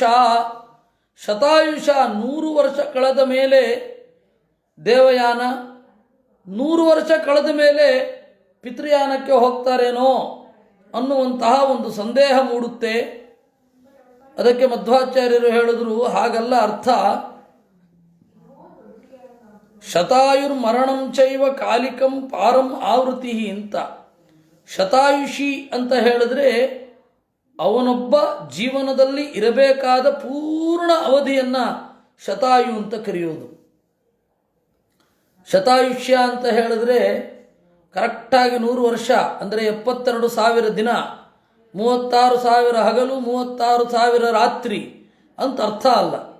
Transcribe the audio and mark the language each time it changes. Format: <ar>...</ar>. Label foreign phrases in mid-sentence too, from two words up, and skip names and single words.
<kn>ಶತಾಯುಷ 100 ವರ್ಷ ಕಳೆದ ಮೇಲೆ ದೇವಯಾನ, 100 ವರ್ಷ ಕಳೆದ ಮೇಲೆ ಪಿತೃಯಾನಕ್ಕೆ ಹೋಗ್ತಾರೇನೋ ಅನ್ನುವಂತಹ ಒಂದು ಸಂದೇಹ ಮೂಡುತ್ತೆ. ಅದಕ್ಕೆ ಮಧ್ವಾಚಾರ್ಯರು ಹೇಳಿದ್ರು, ಹಾಗಲ್ಲ ಅರ್ಥ.</kn> <sa>ಶತಾಯುರ್ಮರಣಂ ಚೈವ ಕಾಲಿಕಂ ಪಾರಂ ಆವೃತಿ ಅಂತ.</sa> <kn>ಶತಾಯುಷಿ ಅಂತ ಹೇಳಿದ್ರೆ ಅವನೊಬ್ಬ ಜೀವನದಲ್ಲಿ ಇರಬೇಕಾದ ಪೂರ್ಣ ಅವಧಿಯನ್ನು ಶತಾಯು ಅಂತ ಕರೆಯೋದು. ಶತಾಯುಷ್ಯ ಅಂತ ಹೇಳಿದ್ರೆ ಕರೆಕ್ಟಾಗಿ 100 ವರ್ಷ ಅಂದರೆ 72,000 ದಿನ, 36,000 ಹಗಲು, 36,000 ರಾತ್ರಿ ಅಂತ ಅರ್ಥ ಅಲ್ಲ.</kn>